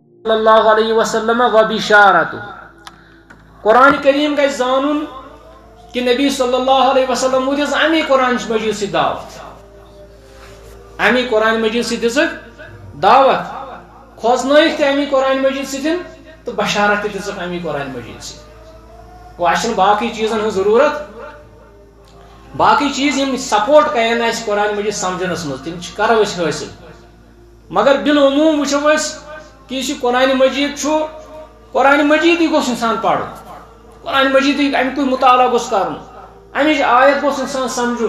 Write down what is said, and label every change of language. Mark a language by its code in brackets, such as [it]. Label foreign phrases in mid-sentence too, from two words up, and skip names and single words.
[ar] صلی اللہ علیہ وسلم [ks] و بشارتہ قرآن کریم گژھِ زانُن کہ نبی [ar] صلی اللہ علیہ وسلم [ks] دِژ امی قرآن مجید سی دعوت امی قرآن مجید سی دِژٕکھ دعوت کھوژنٲیِکھ تہِ امی قرآن مجید سۭتۍ تو بشارت تہِ دِژٕکھ امی قرآن مجید سۭتۍ گوٚو اَسہِ چھِنہٕ باقٕے چیٖزن ہٕنٛز ضروٗرت باقٕے چیٖز یِم سپورٹ کرن اَسہِ قرآن مجید سمجھنس منٛز تِم کرو أسۍ حٲصِل مگر بالعموٗم وٕچھو أسۍ کہ یُس یہِ قرآن مجید چھُ قرآن مجیدٕے گوٚژھ اِنسان پرُن قرآن مجیدٕے امیُکُے مطالعہ گوٚژھ کرُن امِچ آیت گوٚژھ اِنسان سمجھُن